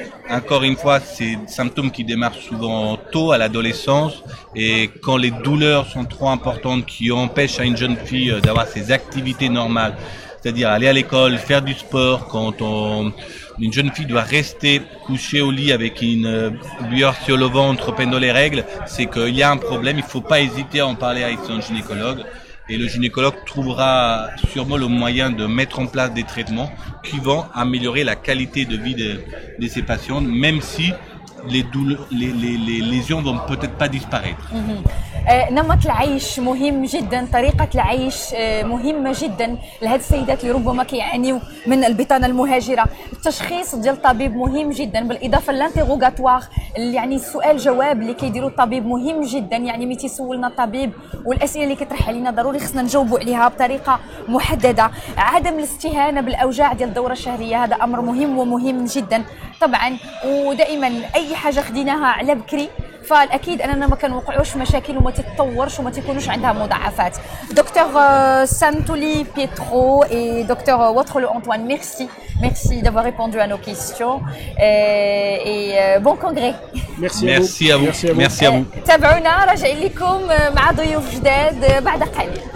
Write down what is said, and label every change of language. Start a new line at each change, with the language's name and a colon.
French: Encore une fois, c'est des symptômes qui démarrent souvent tôt, à l'adolescence, et quand les douleurs sont trop importantes, qui empêchent à une jeune fille d'avoir ses activités normales, c'est-à-dire aller à l'école, faire du sport, quand une jeune fille doit rester couchée au lit avec une lueur sur le ventre pendant les règles, c'est qu'il y a un problème. Il ne faut pas hésiter à en parler avec son gynécologue. Et le gynécologue trouvera sûrement le moyen de mettre en place des traitements qui vont améliorer la qualité de vie de ces patientes, même si les lésions vont peut-être pas disparaître.
Arabic: نمط العيش مهم جدا، طريقة العيش مهمة جدا لهذه السيدات اللي ربما كيعانيوا من البطانة المهاجرة. التشخيص ديال الطبيب مهم جدا، بالإضافة للانتيغوغاتوار يعني السؤال جواب اللي كيديروا الطبيب مهم جدا. يعني ملي تيسولنا الطبيب والأسئلة اللي كيطرح علينا ضروري خصنا نجاوبوا عليها بطريقة محددة. عدم الاستهانة بالأوجاع ديال الدورة الشهرية هذا أمر مهم ومهم جدا طبعا، ودائما أي حاجة خديناها على بكري فالاكيد اننا ما كنوقعوش مشاكل وما تتطورش وما تكونوش عندها مضاعفات.
French: دكتور Santulli Pietro et docteur Waterloo Antoine, merci d'avoir répondu à nos questions et bon congrès. Merci à vous.
Arabic: تابعونا راجعين لكم مع ضيوف جداد بعد قليل.